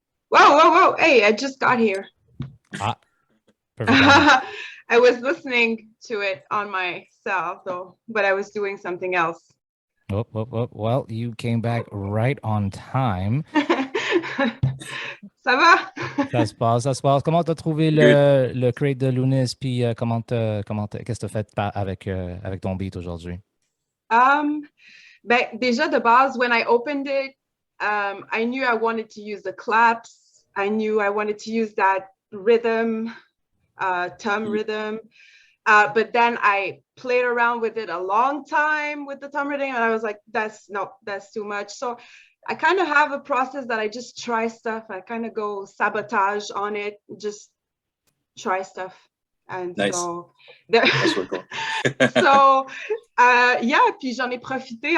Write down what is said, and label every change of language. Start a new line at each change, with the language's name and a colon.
English: Whoa. Hey, I just got here. Perfect. I was listening to it on my cell, though, but I was doing something else. Oh. Well, you came back right on time.
French: Ça va? Ça se passe. Comment t'as trouvé le crate de Lunice, puis qu'est-ce que t'as fait avec ton beat aujourd'hui? Ben, déjà de base,
English: when I opened it, I knew I wanted to use the claps. I knew I wanted to use that rhythm, thumb rhythm. But then I played around with it a long time with the thumb rhythm, and I was like, that's too much. So I kind of have a process that I just try stuff. I kind of go sabotage on it, just try stuff. And nice. so yeah,
French: puis j'en ai profité.